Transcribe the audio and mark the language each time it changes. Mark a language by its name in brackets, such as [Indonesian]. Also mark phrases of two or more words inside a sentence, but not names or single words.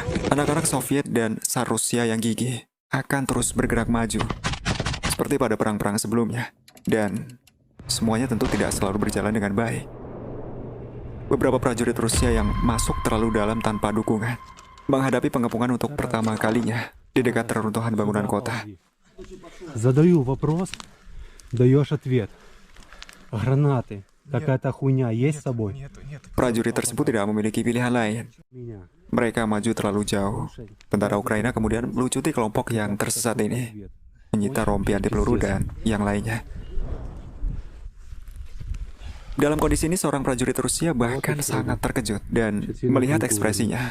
[Indonesian] Anak-anak Soviet dan Tsar Rusia yang gigih akan terus bergerak maju, seperti pada perang-perang sebelumnya. Dan semuanya tentu tidak selalu berjalan dengan baik. Beberapa prajurit Rusia yang masuk terlalu dalam tanpa dukungan, menghadapi pengepungan untuk pertama kalinya di dekat reruntuhan bangunan kota. [Russian] Задаю вопрос, даешь ответ. Гранаты. Какая-то хуйня есть с собой? [Indonesian] Prajurit tersebut tidak memiliki pilihan lain. Mereka maju terlalu jauh. Tentara Ukraina kemudian melucuti kelompok yang tersesat ini, menyita rompi anti peluru dan yang lainnya. Dalam kondisi ini, seorang prajurit Rusia bahkan sangat terkejut dan melihat ekspresinya.